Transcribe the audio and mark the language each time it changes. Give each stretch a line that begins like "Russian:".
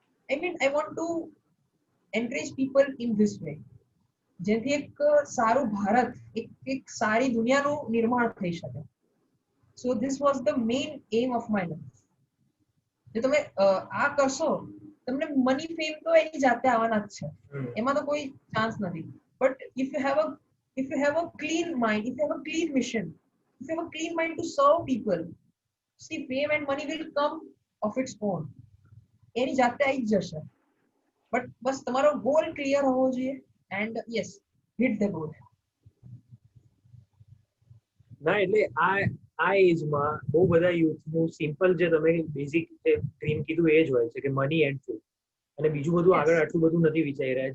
English: I want to encourage people in this way.
Gujarati: જેથી એક સારું ભારત, એક સારી દુનિયાનું નિર્માણ થઈ શકે.
English: So this was the main aim of my life.
Gujarati: જો તમે આ કરશો તમને મની ફેમ તો એની જાતે આવવાના જ છે, એમાં તો કોઈ ચાન્સ નથી.
English: But if you have a clean mind, if you have a clean mission, if you have a clean mind to serve people, see fame and money will come of its own.
Gujarati: એની જાતે આવી જ જશે. But બસ તમારો goal clear હોવો જોઈએ
English: And yes hit the goal.
Gujarati: ના એટલે આ એજમાં બહુ બધા યુથનું સિમ્પલ જે તમે બેઝિક ડ્રીમ કીધું એ જ હોય છે કે
English: money and food,
Gujarati: અને બીજું બધું આગળ આટલું બધું નથી વિચારી રહ્યા.